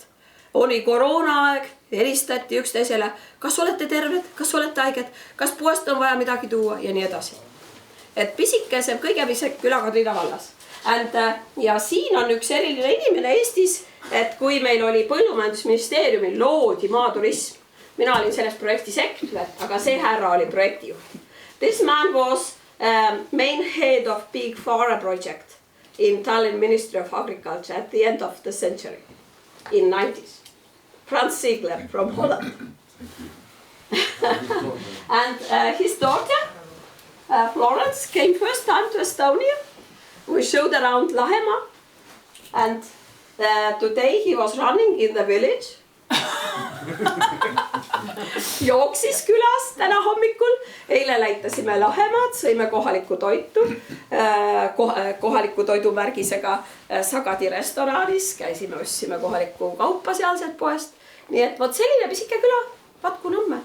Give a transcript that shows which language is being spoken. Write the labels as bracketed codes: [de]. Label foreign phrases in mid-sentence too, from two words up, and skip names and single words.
[et] Oli koroonaaeg, helistati üksteisele, kas olete terved, kas olete haiged, kas poest on vaja midagi tuua ja nii edasi. Et pisikese kõige pisek küla Kadrina vallas. Ja siin on üks eriline inimene Eestis, et kui meil oli Põllumajandusministeeriumil loodi maaturism, mina olin selles projekti sektor, aga see härra oli projektijuht. [en] This man was main head of Big Pharma project in Tallinn Ministry of Agriculture at the end of the century, in 90s. Frans Ziegler from Holland. And his daughter, Florence, came first time to Estonia. We showed around Lahemaa, and today he was running in the village. [et] Jooksis külas täna hommikul, eile läitasime Lahemaad, sõime kohalikku toitu, kohaliku toidumärgisega Sagadi restoraanis, käisime, ostsime kohalikku kaupa sealset poest. Nii et vot selline pisike küla, Vatku Nõmme.